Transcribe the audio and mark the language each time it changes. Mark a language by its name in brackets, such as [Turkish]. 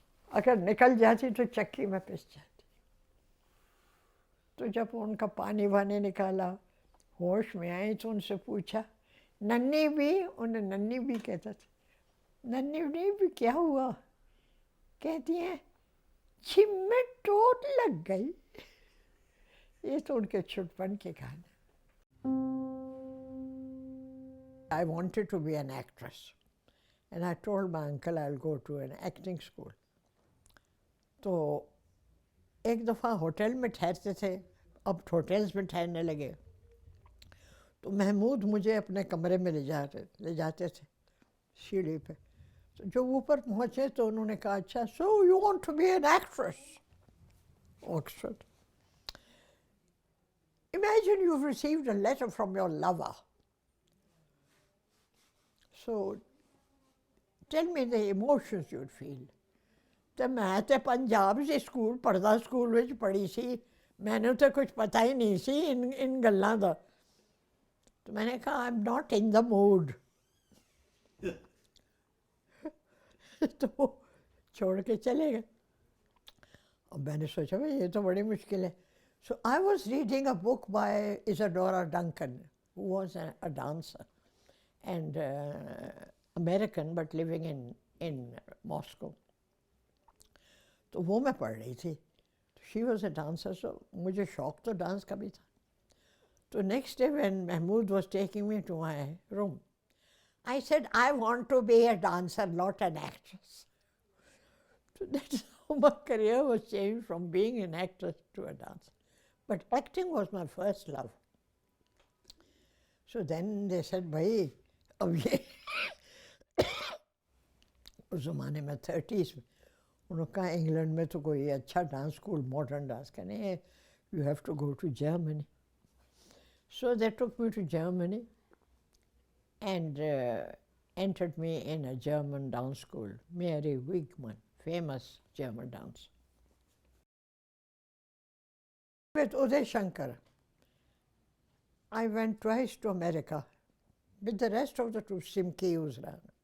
[Urdu] اگر نکل جاتی تو چکی میں پس جاتی. تو جب ان کا پانی وانی نکالا ہوش میں آئی تو ان سے پوچھا ننی بھی، انہیں ننی بھی کہتا تھا. ننی بھی کیا ہوا؟ کہتی ہیں چھم میں ٹوٹ لگ گئی. یہ تو ان کے چھٹپن کی کہانی. [English] I wanted to be an actress and I told my uncle I'll go to an acting school. [Urdu] تو ایک دفعہ ہوٹل میں ٹھہرتے تھے، اب ہوٹلز میں ٹھہرنے لگے. تو محمود مجھے اپنے کمرے میں لے جاتے تھے سیڑھی پہ. تو جب اوپر پہنچے تو انہوں نے کہا اچھا [English] so you want to be an actress [Urdu] Oxford. [English] Imagine you've received a letter from your lover. So tell me the emotions you'd feel. [Punjabi] تو میں تو پنجاب سے اسکول پڑھدا اسکول وچ پڑھی سی، میں نے تو کچھ پتہ ہی نہیں سی ان گلاں دا. [Urdu] تو میں نے کہا [English] I'm not in the mood. [Urdu] تو وہ چھوڑ کے چلے گئے. اب میں نے سوچا بھائی یہ تو بڑی مشکل ہے. [English] So I was reading a book by Isadora Duncan, who was a dancer and American but living in Moscow. [Urdu] تو وہ میں پڑھ رہی تھی. [English] She was a dancer, so [Urdu] مجھے شوق تو ڈانس کا بھی تھا. [English] تو next day when Mahmood was taking me to my room, I said, I want to be a dancer, not an actress. So that's how my career was changed from being an actress to a dancer. But acting was my first love. So then they said, [Urdu] bhai, اب یہ اس زمانے میں 30s میں انہوں نے کہا England میں تو کوئی اچھا ڈانس اسکول ماڈرن ڈانس کا نہیں ہے, [English] you have to go to Germany. So they took me to Germany and entered me in a German dance school, Mary Wigman, famous German dancer. With Uday Shankar, I went twice to America with the rest of the troupe, Simki Uzra.